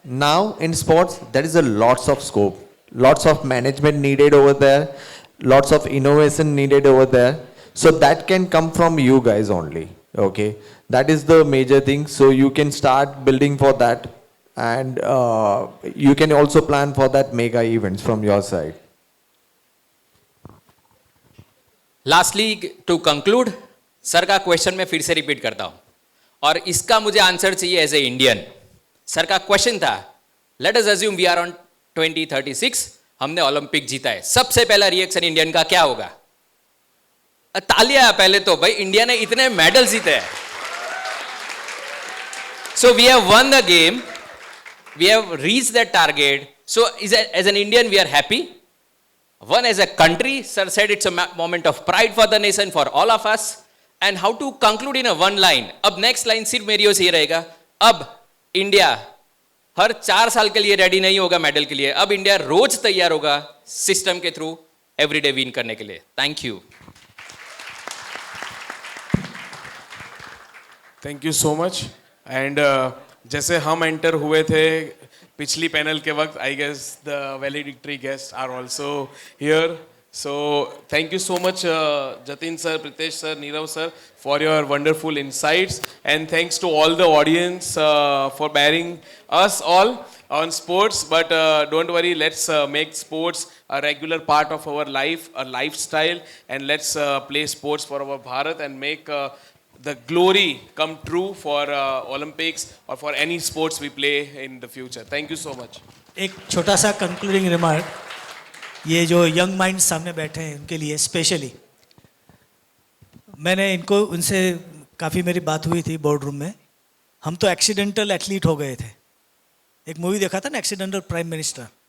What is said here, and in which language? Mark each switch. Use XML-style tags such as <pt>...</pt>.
<en>Now in sports there is a lots of scope, lots of management needed over there, lots of innovation needed over there, so that can come from you guys only. Okay, that is the major thing. So you can start building for that, and you can also plan for that mega events from your side.</en> <hi>Lastly to conclude, sir का question मैं फिर से repeat करता हूं और इसका मुझे answer चाहिए</hi> <en>As a Indian.</en> <hi>सर का क्वेश्चन था,</hi> <en>let us assume we are on 2036,</en> <hi>हमने ओलंपिक जीता है, सबसे पहला रिएक्शन इंडियन का क्या होगा? तालियां पहले तो, भाई इंडिया ने इतने मेडल जीते हैं.</hi> <en>So we have won the game, we have reached that target. So as an Indian we are happy. One as a country, sir said it's a moment of pride for the nation, for all of us. And how to conclude in a one line?</en> <hi>अब next line सिर्फ मेरी ओर से ये रहेगा, अब India हर 4 साल के लिए रेडी नहीं होगा मेडल के लिए, अब इंडिया रोज तैयार होगा सिस्टम के थ्रू एवरीडे विन करने के लिए.</hi> <en>Thank you. Thank you so much.</en> <hi>And जैसे हम एंटर हुए थे पिछली पैनल के वक्त,</hi> <en>I guess the valedictory guest are also here. So thank you so much Jatin sir, Pritesh sir, Nirav sir, for your wonderful insights, and thanks to all the audience for bearing us all on sports. But don't worry, let's make sports a regular part of our life, a lifestyle, and let's play sports for our Bharat and make the glory come true for Olympics or for any sports we play in the future. Thank you so much.</en> <hi>एक छोटा सा concluding remark, ये जो young mind सामने बैठे हैं उनके लिए स्पेशली, मैंने इनको उनसे काफ़ी मेरी बात हुई थी बोर्ड रूम में. हम तो एक्सीडेंटल एथलीट हो गए थे. एक मूवी देखा था ना, एक्सीडेंटल प्राइम मिनिस्टर.</hi>